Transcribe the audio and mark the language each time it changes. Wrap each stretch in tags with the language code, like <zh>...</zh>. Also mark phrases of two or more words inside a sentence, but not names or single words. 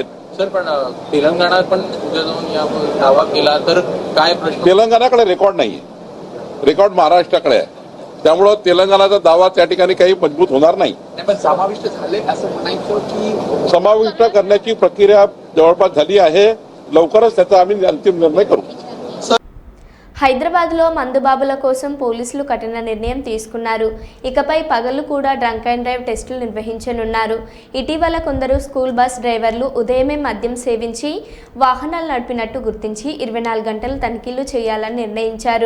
<mr>सर पण तेलंगणात पण उद्या जाऊन या दावा केला तर काय प्रश्न? तेलंगणाकडे रेकॉर्ड नाहीये, रेकॉर्ड महाराष्ट्राकडे आहे. त्यामुळं तेलंगणाचा दावा त्या ठिकाणी काही मजबूत होणार नाही. पण समाविष्ट झाले असं म्हणायचं की समाविष्ट करण्याची प्रक्रिया जवळपास झाली आहे. लवकरच त्याचा आम्ही अंतिम निर्णय करू.</mr> <te>హైదరాబాద్లో మందుబాబుల కోసం పోలీసులు కఠిన నిర్ణయం తీసుకున్నారు. ఇకపై పగలు కూడా</te> <en>drunk and drive</en> <te>టెస్టులు నిర్వహించనున్నారు. ఇటీవల కొందరు</te> <en>school bus</en> <te>డ్రైవర్లు ఉదయమే మద్యం సేవించి వాహనాలు నడిపినట్టు గుర్తించి 24 గంటలు తనిఖీలు చేయాలని నిర్ణయించారు.</te>